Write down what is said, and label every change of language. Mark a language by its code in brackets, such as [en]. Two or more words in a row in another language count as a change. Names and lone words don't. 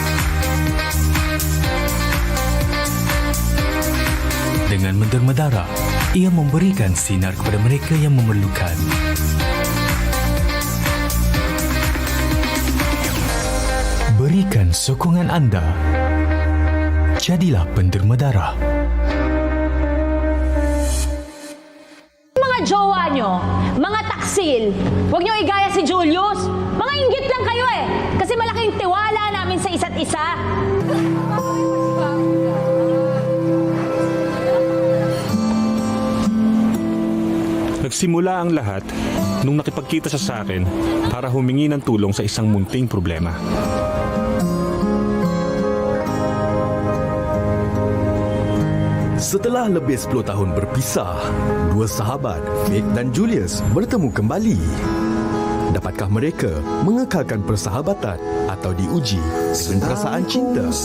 [ms] Dengan menderma darah, ia memberikan sinar kepada mereka yang memerlukan. Berikan sokongan anda. Jadilah penderma darah. [tl] Jowa nyo, mga taksil, huwag nyo igaya si Julius. Mga inggit lang kayo kasi malaking tiwala namin sa isa't isa. Nagsimula ang lahat nung nakipagkita siya sa akin para humingi ng tulong sa isang munting problema. [ms] Setelah lebih 10 tahun berpisah, dua sahabat, Faith dan Julius, bertemu kembali. Dapatkah mereka mengekalkan persahabatan atau diuji dengan perasaan cinta?